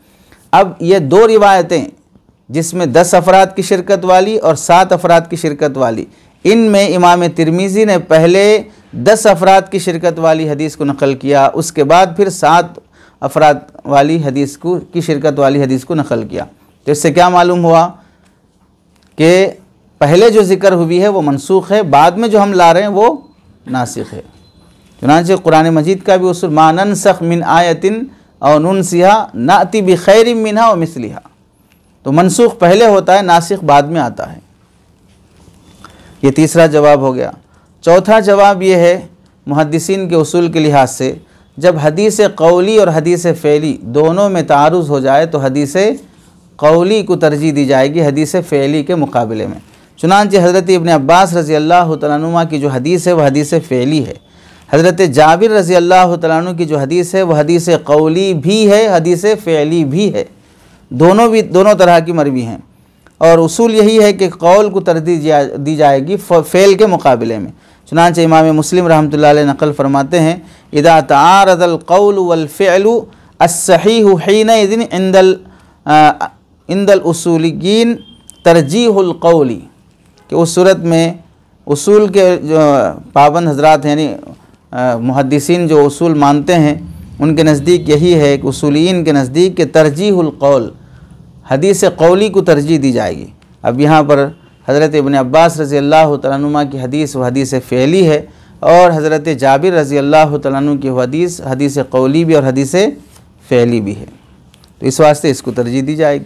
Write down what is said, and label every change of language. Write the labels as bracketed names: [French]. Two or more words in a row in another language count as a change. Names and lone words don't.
[Urdu] اب یہ دو روایتیں جس میں 10 افراد کی شرکت والی اور 7 افراد کی شرکت والی، ان میں امام ترمذی نے پہلے 10 افراد کی شرکت والی حدیث کو نقل کیا، اس کے بعد پھر 7 افراد والی حدیث کی شرکت والی حدیث کو نقل کیا. تو اس سے کیا معلوم ہوا کہ پہلے جو ذکر ہوئی ہے وہ منسوخ ہے، بعد میں جو ہم لا رہے ہیں وہ ناسخ ہے. چنانچہ قرآن مجید کا بھی اصول [Arabic] ما ننسخ من آيةٍ أو ننسها نأتِ بخيرٍ منها و مثلها, [Urdu] تو منسوخ پہلے ہوتا ہے، ناسخ بعد میں آتا ہے. یہ تیسرا جواب ہو گیا. چوتھا جواب یہ ہے محدثین کے اصول کے لحاظ سے، جب حدیث قولی اور حدیث فعلی دونوں میں تعارض ہو جائے تو حدیث قولی کو ترجیح دی جائے گی حدیث فعلی کے مقابلے میں. چنانچہ حضرت ابن عباس [Arabic] رضي الله تعالى عنهما [Urdu] کی جو حدیث ہے وہ حدیث فعلی ہے. حضرت جابر [Arabic] رضي الله تعالى عنه [Urdu] کی جو حدیث ہے وہ حدیث قولی بھی ہے، حدیث فعلی بھی ہے، دونوں طرح کی مروی ہیں. اور اصول یہی ہے کہ قول کو ترجیح دی جائے گی فعل کے مقابلے میں. چنانچہ امام مسلم [Arabic] رحمة الله عليه [Urdu] نقل فرماتے ہیں [Arabic] إذا تعارض القول والفعل الصحيح حينئذٍ عند الأصوليين ترجيح القولِ, [Urdu] کہ اس صورت میں اصول کے جو پابند حضرات ہیں، یعنی محدثین جو اصول مانتے ہیں، ان کے نزدیک یہی ہے کہ اصولیین کے نزدیک کے [Arabic] ترجيح القول, [Urdu] حدیث قولی کو ترجیح دی جائے گی. اب یہاں پر حضرت ابن عباس [Arabic] رضي الله تعالى عنهما [Urdu] کی حدیث وہ حدیث فعلی ہے اور حضرت جابر [Arabic] رضي الله تعالى عنه [Urdu] کی حدیث حدیث قولی بھی اور حدیث فعلی بھی ہے، تو اس واسطے اس کو ترجیح دی جائے گی.